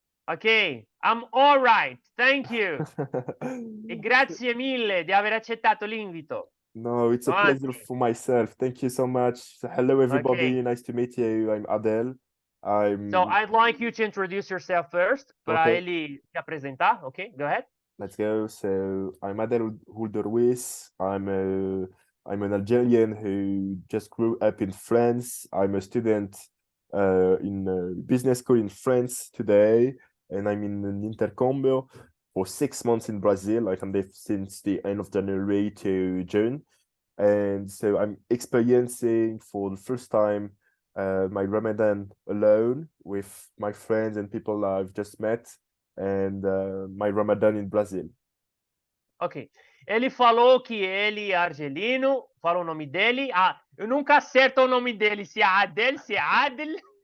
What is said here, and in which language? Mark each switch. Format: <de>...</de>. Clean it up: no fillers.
<en>Ok, I'm all right, thank you.</en> <it>E grazie mille di aver accettato l'invito.</it> <en>No, it's a</en> <it>Avanti.</it> <en>pleasure for myself. Thank you so much. Hello, everybody. Okay. Nice to meet you. I'm Adel. So I'd like you to introduce yourself first,</en> <pt>para</pt> <en>Okay.</en> <pt>ele se apresentar.</pt> <en>Okay, go ahead. Let's go. So I'm Adel Hulderwis. I'm an Algerian who just grew up in France. I'm a student in a business school in France today, and I'm in an intercâmbio for 6 months in Brazil. I can live since the end of January to June, and so I'm experiencing for the first time my Ramadan alone with my friends and people I've just met, and my Ramadan in Brazil. Ok.</en> <pt>Ele falou que ele é argelino, falou o nome dele. Ah, eu nunca acerto o nome dele, se é Adel, se é Adel.</pt>